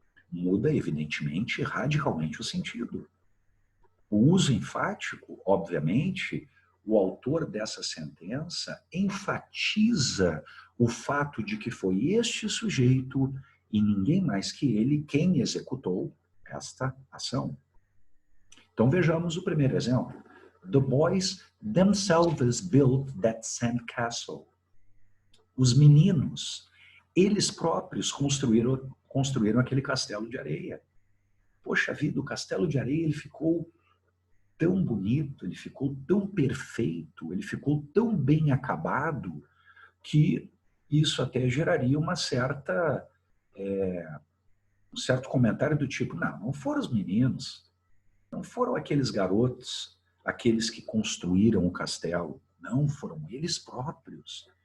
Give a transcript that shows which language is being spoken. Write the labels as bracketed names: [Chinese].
[Portuguese] Muda, evidentemente, radicalmente o sentido. O uso enfático, obviamente, o autor dessa sentença enfatiza o fato de que foi este sujeito e ninguém mais que ele quem executou esta ação. Então vejamos o primeiro exemplo. [English] The boys themselves built that sandcastle. [Portuguese] Os meninos, eles próprios construíram aquele castelo de areia. Poxa vida, o castelo de areia ele ficou tão bonito, ele ficou tão perfeito, ele ficou tão bem acabado que isso até geraria um certo comentário do tipo, não foram os meninos, não foram aqueles garotos, aqueles que construíram o castelo, não foram eles próprios.